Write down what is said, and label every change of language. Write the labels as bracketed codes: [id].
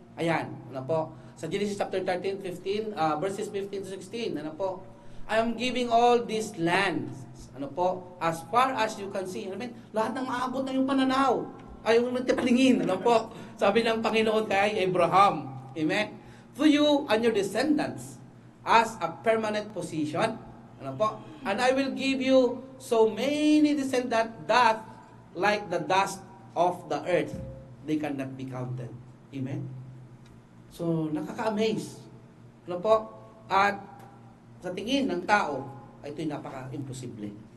[tl] Ayan, ano po, sa [en] Genesis chapter 13, 15, verses 15 to 16, [tl] ano po, [en] I am giving all these lands, ano po, as far as you can see. Amen. [tl] Lahat ng maabot na yung pananaw, ay yung nagtipaningin, ano po, sabi ng Panginoon kay Abraham. Amen. [en] To you and your descendants as a permanent position. [tl] Ano po? [en] And I will give you so many descendants that like the dust of the earth, they cannot be counted. [tl] Amen. So, nakaka-amaze. Ano po? At sa tingin ng tao, ay ito'y napaka-imposible.